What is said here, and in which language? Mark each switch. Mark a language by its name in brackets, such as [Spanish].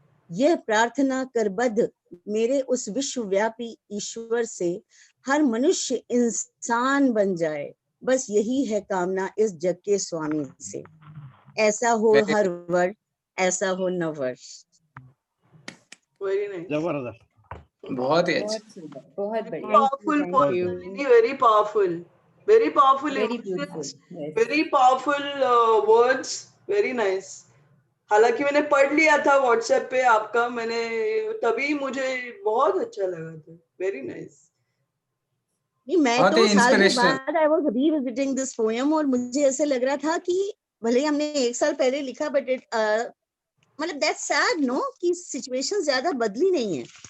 [Hindi] यह प्रार्थना करबद्ध मेरे उस विश्वव्यापी ईश्वर से हर मनुष्य इंसान बन जाए, बस यही है कामना इस जग के स्वामी से। ऐसा हो हर वर्ष, ऐसा हो नववर्ष। जबरदस्त, बहुत ही अच्छा, बहुत बढ़िया, [English] Powerful poem, very powerful, very powerful very emotions, beautiful, yes. very powerful words, very nice. [Hindi] हालांकि मैंने पढ़ लिया था व्हाट्सएप पे आपका, मैंने तभी मुझे बहुत अच्छा लगा था। [English] Very nice. [Hindi] मैं तो साल भर बाद [English] I was revisiting this poem [Hindi] और मुझे ऐसे लग रहा था कि भले ही हमने एक साल पहले लिखा बट इट मतलब [English] that's sad no [Hindi] कि सिचुएशंस ज्यादा बदली नहीं है।